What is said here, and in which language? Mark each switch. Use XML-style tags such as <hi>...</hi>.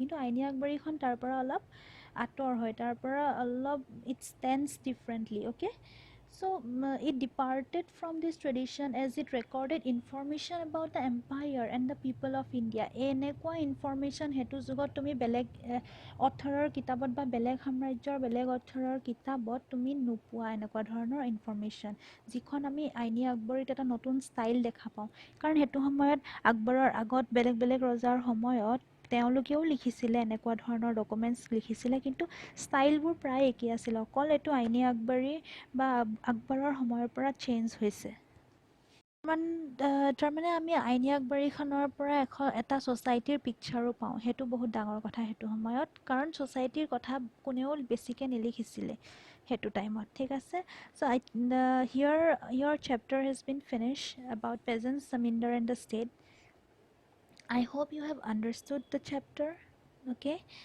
<as>কিন্তু আইনী আকবৰীখন তাৰ পৰা অলপ আঁতৰ হয়, তাৰ পৰা অলপ</as> <en>it stands differently,</en> <as>okay.</as> <en>So it departed from this tradition as it recorded information about the empire and the people of India.</en> <as>এনেকুৱা ইনফৰ্মেশ্যন সেইটো যুগত তুমি বেলেগ অথৰৰ কিতাপত বা বেলেগ সাম্ৰাজ্যৰ বেলেগ অথৰৰ কিতাপত তুমি নোপোৱা, এনেকুৱা ধৰণৰ ইনফৰ্মেশ্যন, যিখন আমি আইনী আকবৰীত এটা নতুন ষ্টাইল দেখা পাওঁ। কাৰণ সেইটো সময়ত আকবৰৰ আগত বেলেগ বেলেগ ৰজাৰ সময়ত তেওঁলোকেও লিখিছিলে, এনেকুৱা ধৰণৰ ডকুমেণ্টছ লিখিছিলে, কিন্তু ষ্টাইলবোৰ প্ৰায় একেই আছিলে। অকল এইটো আইনী আকবৰী বা আকবৰৰ সময়ৰ পৰা চেঞ্জ হৈছে। তাৰমানে আমি আইনী আকবৰীখনৰ পৰা এটা ছ'চাইটিৰ পিকচাৰো পাওঁ, সেইটো বহুত ডাঙৰ কথা সেইটো সময়ত, কাৰণ ছ'চাইটিৰ কথা কোনেও বেছিকৈ নিলিখিছিলে সেইটো টাইমত, ঠিক আছে।</as> <en>So' here your chapter has been finished about peasants, Zamindar and the state. I hope you have understood the chapter, okay.</en>